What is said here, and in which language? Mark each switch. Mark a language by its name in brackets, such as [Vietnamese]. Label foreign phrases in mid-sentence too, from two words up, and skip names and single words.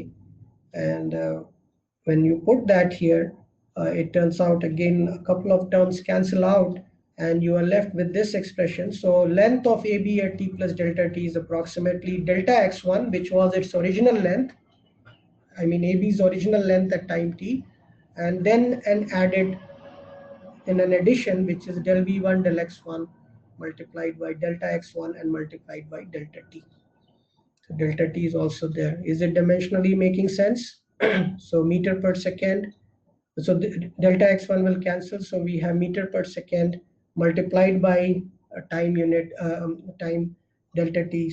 [English] And when you put that here, it turns out again a couple of terms cancel out, and you are left with this expression. So length of AB at t plus delta t is approximately delta x1, which was its original length. I mean AB's original length at time t, and then an added in an addition, which is del v1 del x1 multiplied by delta x1 and multiplied by delta t. So delta t is also there. Is it dimensionally making sense? So meter per second. So delta x1 will cancel. So we have meter per second multiplied by a time unit, time delta t.